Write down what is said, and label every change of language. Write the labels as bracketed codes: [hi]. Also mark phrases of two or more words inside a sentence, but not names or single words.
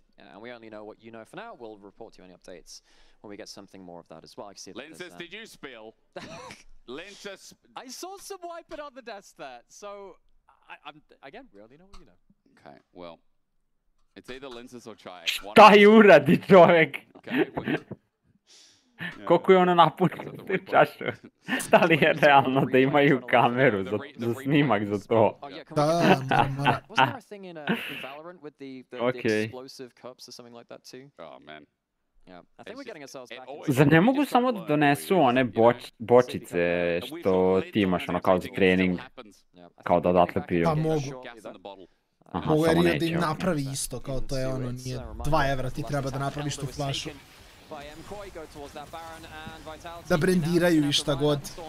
[en] Yeah, and we only know what you know for now. We'll report to you any updates when we get something more of that as well. I can see Linces, did you spill? Linces. I saw some wiping on the desk there. So, again, we only know what you know. Okay, well, it's either Linces or Chai. [sr] Šta uradi čovjek? Koliko je ono napunio čašu? Da li je realno da imaju kameru za snimak za to? Da, mora. [en] Wasn't there a thing in Valorant with the explosive cups or something like that too? Oh man. Yeah, I think we're getting ourselves back. [sr] Zar ne mogu samo da donesu one bočice što ti imaš ono kao za trening, kao da odatle piju? Pa mogu. Mogu jer da im napravi isto, kao to je ono, nije 2 evra ti treba da napraviš tu flašu. Da brendiraju i šta god.